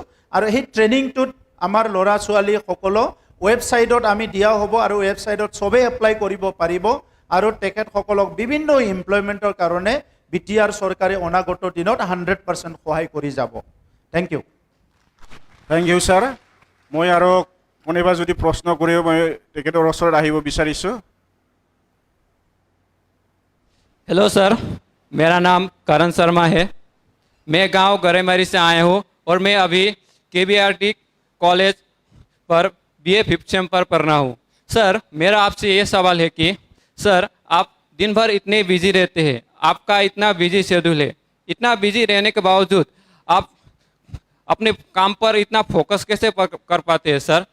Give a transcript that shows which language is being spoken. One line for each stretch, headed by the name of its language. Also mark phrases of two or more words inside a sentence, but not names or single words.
Assamese: আৰু সেই ট্ৰেইনিংটোত আমাৰ ল'ৰা ছোৱালীসকলক ৱেবছাইটত আমি দিয়া হ'ব, আৰু ৱেবছাইটত চবেই এপ্লাই কৰিব পাৰিব, আৰু তেখেতসকলক বিভিন্ন এমপ্লয়মেণ্টৰ কাৰণে BTR চৰকাৰে অনাগত দিনত 100% সহায় কৰি যাব।
English: thank you. thank you sir.
Assamese: মই আৰু কোনোবা যদি প্ৰশ্ন কৰিও মই তেখেতৰ ওচৰত আহিব বিচাৰিছোঁ।
Hindi: हेलो सर, मेरा नाम करण शर्मा है। मैं गांव गरेमरी से आया हूं और मैं अभी KBRT कॉलेज पर BA 5th सेम पर पढ़ रहा हूं। सर मेरा आपसे ये सवाल है कि सर आप दिन भर इतने बिजी रहते हैं, आपका इतना
English: busy schedule
Hindi: है, इतना बिजी रहने के बावजूद आप अपने काम पर इतना फोकस कैसे कर पाते हैं सर?